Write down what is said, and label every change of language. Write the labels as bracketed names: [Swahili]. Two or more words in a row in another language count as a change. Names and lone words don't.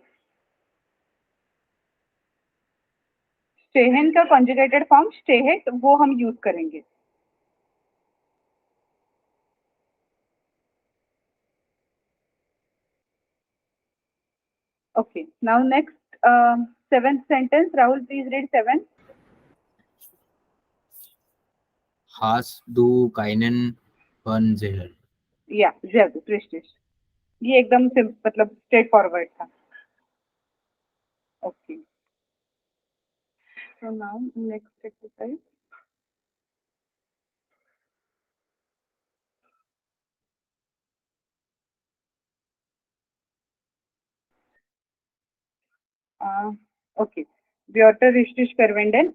[Hindi] स्टेहन का [English] conjugated form [Hindi] स्टेहेट, वो हम यूज करेंगे। [English] Okay, now next seventh sentence. Rahul, please read 7. [German] Hast du keinen Fernseher? या sehr gut, richtig। [Hindi] ये एकदम से मतलब [English] straight forward था। Okay, so now next exercise. [German] ओके, Wörter richtig verwenden.